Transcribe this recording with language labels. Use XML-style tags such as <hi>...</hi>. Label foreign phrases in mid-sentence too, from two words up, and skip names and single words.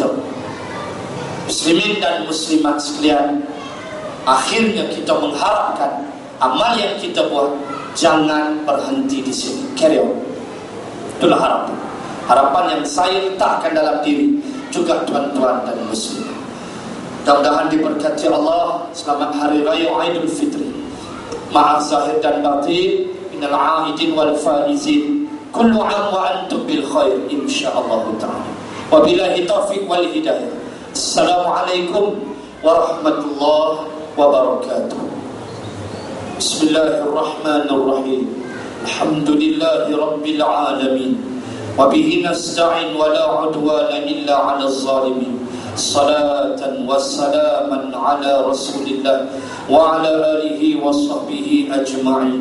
<ms>Muslimin dan muslimat sekalian, akhirnya kita mengharapkan amal yang kita buat jangan berhenti di sini.</ms> <en>Carry on.</en> <ms>Itulah harapan. Harapan yang saya letakkan dalam diri juga tuan-tuan dan muslimat. Mudah-mudahan diberkati Allah. Selamat Hari Raya Aidul Fitri. Maaf zahir dan batin,</ms> <ar>من العائدين والفائزين. كل عام وأنتم بخير إن شاء الله تعالى. وبالله التوفيق والهداية. السلام عليكم ورحمة الله وبركاته. بسم الله الرحمن الرحيم الحمد لله رب العالمين. وبه نستعين ولا عدوان إلا على الظالمين. صلاة وسلاما على رسول الله وعلى آله وصحبه أجمعين.</ar>